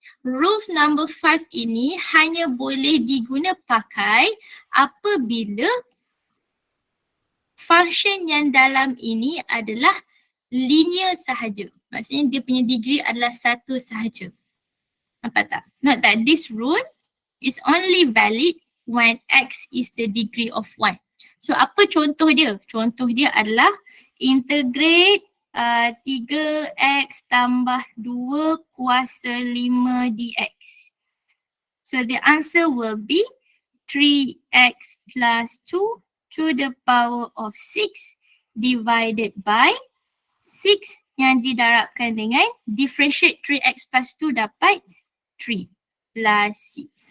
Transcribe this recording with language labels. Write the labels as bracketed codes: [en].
[ms] rules number 5 ini hanya boleh diguna pakai apabila function yang dalam ini adalah linear sahaja. Maksudnya dia punya degree adalah satu sahaja. Nampak tak? [en] Note that this rule is only valid when x is the degree of 1. [ms] So apa contoh dia? Contoh dia adalah integrate 3x tambah 2 kuasa 5 dx. [en] So the answer will be 3x plus 2 to the power of 6 divided by 6 [ms] yang didarabkan dengan [en] differentiate 3x plus 2 [ms] dapat [en] 3 plus c.